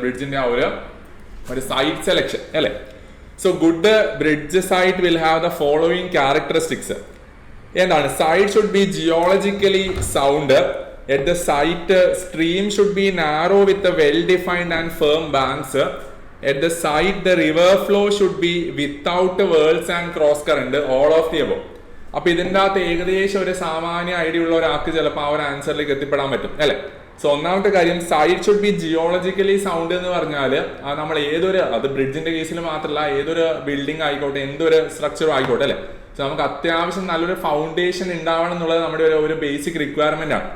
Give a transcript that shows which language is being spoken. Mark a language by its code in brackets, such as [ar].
[ml] ബ്രിഡ്ജിന്റെ ആ ഒരു site selection അല്ലെ. So good bridge site will have the following characteristics. എന്താണ്? Site should be geologically sound. At the site stream should be narrow with well defined and firm banks. [en] At the site, the river flow should be without whirls and cross current, all of the above. [ml] അപ്പൊ ഇതിൻ്റെ അകത്ത് ഏകദേശം ഒരു സാമാന്യ idea ഉള്ള ഒരാൾക്ക് ചിലപ്പോൾ ആ ഒരു ആൻസറിലേക്ക് എത്തിപ്പെടാൻ പറ്റും അല്ലെ. സോ ഒന്നാമത്തെ കാര്യം site should be geologically sound എന്ന് പറഞ്ഞാൽ നമ്മൾ അത് ബ്രിഡ്ജിന്റെ കേസിൽ മാത്രമല്ല ഏതൊരു ബിൽഡിംഗ് ആയിക്കോട്ടെ എന്തൊരു സ്ട്രക്ചറും ആയിക്കോട്ടെ അല്ലെ. സോ നമുക്ക് അത്യാവശ്യം നല്ലൊരു ഫൗണ്ടേഷൻ ഉണ്ടാവണം എന്നുള്ളത് നമ്മുടെ ഒരു ബേസിക് റിക്വയർമെന്റ് ആണ്.